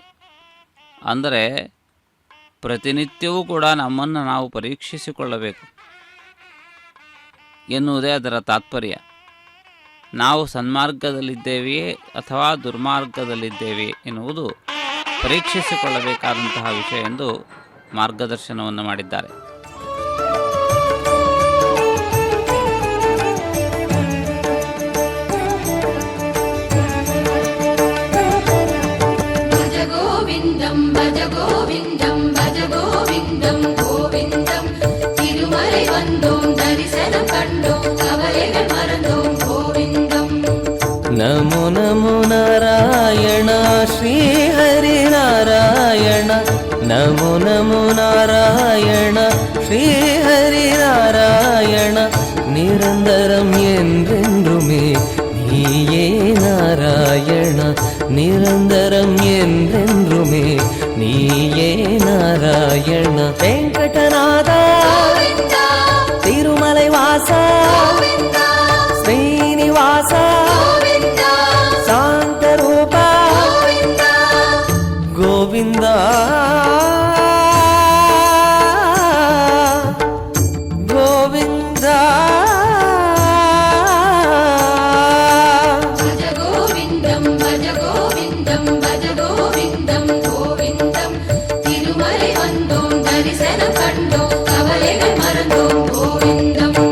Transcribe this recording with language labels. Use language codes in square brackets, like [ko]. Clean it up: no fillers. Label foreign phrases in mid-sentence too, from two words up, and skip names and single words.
[kn] ಅಂದರೆ ಪ್ರತಿನಿತ್ಯವೂ ಕೂಡ ನಮ್ಮನ್ನು ನಾವು ಪರೀಕ್ಷಿಸಿಕೊಳ್ಳಬೇಕು ಎನ್ನುವುದೇ ಅದರ ತಾತ್ಪರ್ಯ. ನಾವು ಸನ್ಮಾರ್ಗದಲ್ಲಿದ್ದೇವೆಯೇ ಅಥವಾ ದುರ್ಮಾರ್ಗದಲ್ಲಿದ್ದೇವೆಯೇ ಎನ್ನುವುದು ಪರೀಕ್ಷಿಸಿಕೊಳ್ಳಬೇಕಾದಂತಹ ವಿಷಯ ಎಂದು ಮಾರ್ಗದರ್ಶನವನ್ನು ಮಾಡಿದ್ದಾರೆ. [sa] ಭಜ ಗೋವಿಂದಂ ಭಜ ಗೋವಿಂದಂ ಗೋವಿಂದಂ [ta] ತಿರುಮலை வந்தோம் தரிசனம் கண்டோம் கவலைகள் மறந்தோம் கோவிந்தம். [sa] ನಮೋ ನಮೋ ನಾರಾಯಣ ಶ್ರೀ ಹರಿ ನಾರಾಯಣ, ನಮೋ ನಮೋ ನಾರಾಯಣ ಶ್ರೀ ಹರಿ ನಾರಾಯಣ, [ta] நிரந்தரம் என்றென்றுமே நீயே நாராயண, நிரந்தரம் என்றென்றுமே நீயே நாராயண. [sa] ವೆಂಕಟನಾಥ ತಿರುಮಲೈ ವಾಸ ಶ್ರೀನಿವಾಸ ಶಾಂತರೂಪ ಗೋವಿಂದ ಗೋವಿಂದ. ಭಜ ಗೋವಿಂದಂ ಭಜ ಗೋವಿಂದಂ ಭಜ ಗೋವಿಂದಂ ಗೋವಿಂದಂ [ta] ತಿರುಮலை வந்தோம் தரிசனம் கண்டோம் கவலைகள் மறந்தோம் கோவிந்தம்.